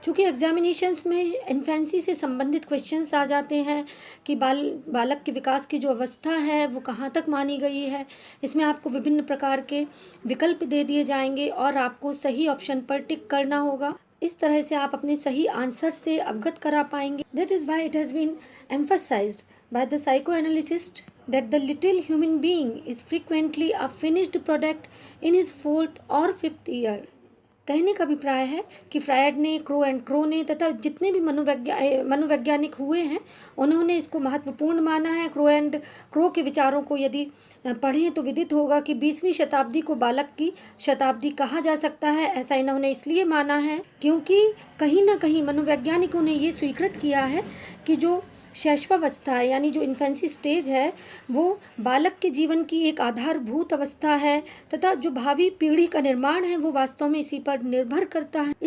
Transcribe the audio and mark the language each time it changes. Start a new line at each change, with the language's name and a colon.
Hindi: चूँकि एग्जामिनेशंस में इन्फेंसी से संबंधित क्वेश्चंस आ जाते हैं कि बालक के विकास की जो अवस्था है वो कहाँ तक मानी गई है, इसमें आपको विभिन्न प्रकार के विकल्प दे दिए जाएंगे और आपको सही ऑप्शन पर टिक करना होगा। इस तरह से आप अपने सही आंसर से अवगत करा पाएंगे।
English: That is why it has been emphasized by the psychoanalyst that the little human being is frequently a finished product in his 4th or 5th year.
Hindi: कहने का अभिप्राय है कि फ्रायड ने, क्रो ने तथा जितने भी मनोवैज्ञानिक हुए हैं उन्होंने इसको महत्वपूर्ण माना है। क्रो के विचारों को यदि पढ़ें तो विदित होगा कि 20वीं शताब्दी को बालक की शताब्दी कहा जा सकता है। ऐसा इन्होंने इसलिए माना है क्योंकि कहीं ना कहीं मनोवैज्ञानिकों ने ये स्वीकृत किया है कि जो शैशवावस्था है यानी जो इन्फेंसी स्टेज है वो बालक के जीवन की एक आधारभूत अवस्था है तथा जो भावी पीढ़ी का निर्माण है वो वास्तव में इसी पर निर्भर करता है।